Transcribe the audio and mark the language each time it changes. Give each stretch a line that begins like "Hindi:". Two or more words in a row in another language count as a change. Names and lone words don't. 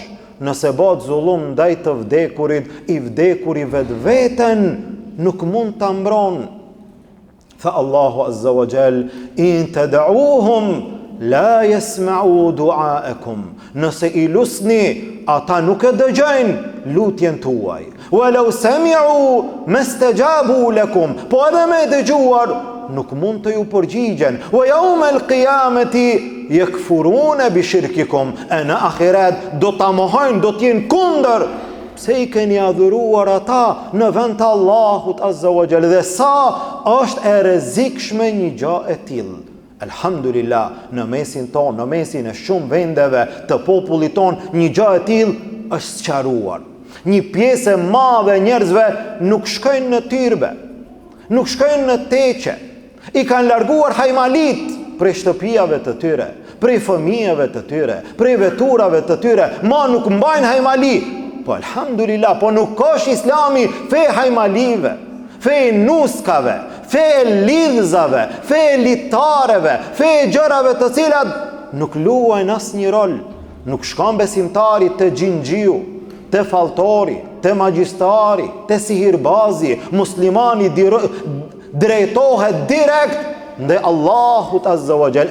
Albanian: Nëse bëhet zullum ndaj të vdekurit, i vdekuri vetveten nuk mund ta mbron.
Arabic: Tha الله عز وجل إن تدعوهم لا يسمعوا دعاءكم.
Albanian: Nëse i lusni, ata nuk e dëgjojnë lutjen tuaj.
Arabic: ولو سمعوا ما استجابوا لكم.
Albanian: Po edhe me dëgjuar nuk mund të ju përgjigjen.
Arabic: ويوم القيامة يكفرون بشرككم.
Albanian: Në ahiret do ta mohojnë, do të jenë kundër pse i keni adhuruar ata në vend të Allahut
Arabic: عز وجل,
Albanian: dhe sa është e rrezikshme një gjë e tillë. Elhamdulillah, në mesin tonë, në mesin e shumë vendeve të popullit tonë, një gjë e tillë është sqaruar. Një pjesë e madhe e njerëzve nuk shkojnë në tyrbe, nuk shkojnë në teqe. I kanë larguar hajmalit prej shtëpiave të tyre, prej fëmijëve të tyre, prej veturave të tyre, ma nuk mbajnë hajmali. Po elhamdulillah, po nuk është Islami fe hajmalive, fe nuskave, fe lidhzave, fe litareve, fe gjërave të cilat nuk luajnë asnjë rol. Nuk shkon besimtari te xhinxhiu, te falltori, te magjistari, te sihirbazi. Muslimani drejtohet direkt ndaj Allahut
Arabic: عز وجل.